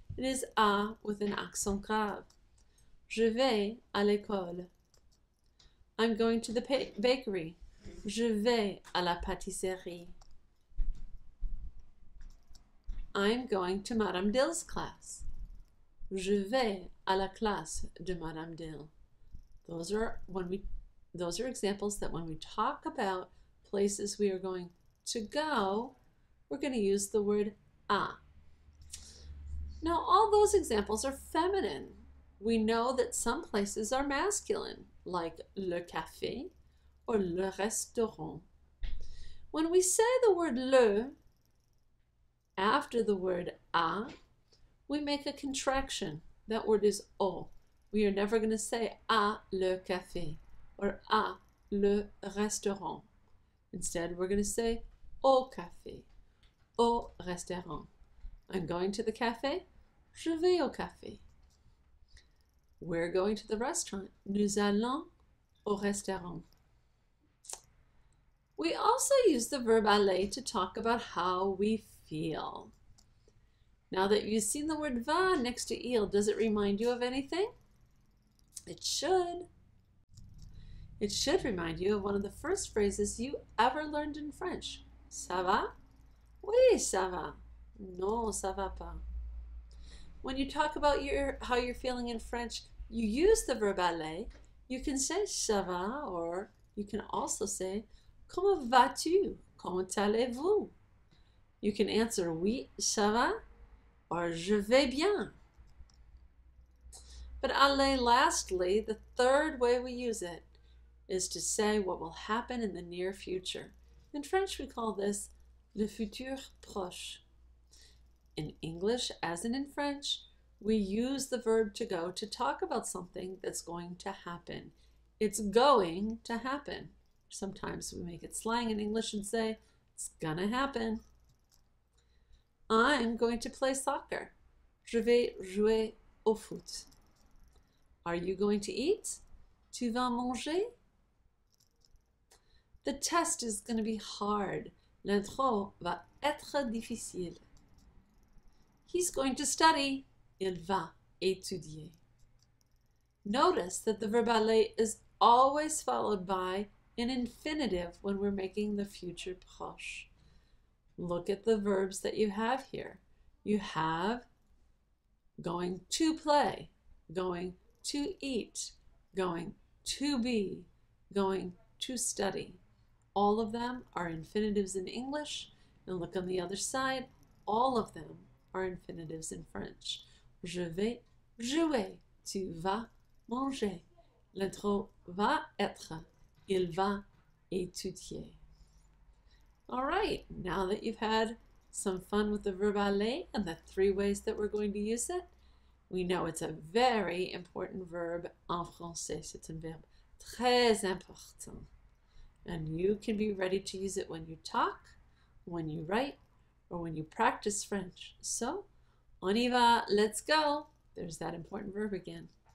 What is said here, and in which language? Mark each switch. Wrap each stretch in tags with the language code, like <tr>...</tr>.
<en>It is à with an accent grave.</en> <fr>Je vais à l'école.</fr> <en>I'm going to the bakery.</en> <fr>Je vais à la pâtisserie.</fr> <en>I'm going to Madame Dill's class.</en> <fr>Je vais à la classe de Madame Dill.</fr> <en>Those are examples that when we talk about places we are going to go, we're going to use the word à. Now, all those examples are feminine. We know that some places are masculine, like le café or le restaurant. When we say the word le after the word à, we make a contraction. That word is o. We are never going to say</en> <fr>à le café</fr> <en>or</en> <fr>à le restaurant.</fr> <en>Instead, we're going to say</en> <fr>au café, au restaurant.</fr> <en>I'm going to the cafe.</en> <fr>Je vais au café.</fr> <en>We're going to the restaurant.</en> <fr>Nous allons au restaurant.</fr> <en>We also use the verb aller to talk about how we feel. Now that you've seen the word va next to il, does it remind you of anything? It should. It should remind you of one of the first phrases you ever learned in French.</en> <fr>Ça va? Oui, ça va. Non, ça va pas.</fr> <en>When you talk about how you're feeling in French, you use the verb aller. You can say</en> <fr>ça va,</fr> <en>or you can also say</en> <fr>comment vas-tu?</fr> <en>Comment allez-vous? You can answer</en> <fr>oui, ça va,</fr> <en>or</en> <fr>je vais bien.</fr> <en>But aller, lastly, the third way we use it is to say what will happen in the near future. In French, we call this</en> <fr>le futur proche.</fr> <en>In English, as in French, we use the verb to go to talk about something that's going to happen. It's going to happen. Sometimes we make it slang in English and say, it's gonna happen. I'm going to play soccer.</en> <fr>Je vais jouer au foot.</fr> <en>Are you going to eat?</en> <fr>Tu vas manger?</fr> <en>The test is going to be hard.</en> <fr>L'intro va être difficile.</fr> <en>He's going to study.</en> <fr>Il va étudier.</fr> <en>Notice that the verb aller is always followed by an infinitive when we're making the future proche. Look at the verbs that you have here. You have going to play, going to eat, going to be, going to study. All of them are infinitives in English, and look on the other side, all of them are infinitives in French.</en> <fr>Je vais jouer. Tu vas manger. L'intro va être. Il va étudier.</fr> <en>All right, now that you've had some fun with the verb aller and the 3 ways that we're going to use it, we know it's a very important verb</en> <fr>en français. C'est un verbe très important.</fr> <en>And you can be ready to use it when you talk, when you write, or when you practice French. So,</en> <fr>on y va,</fr> <en>let's go. There's that important verb again.</en>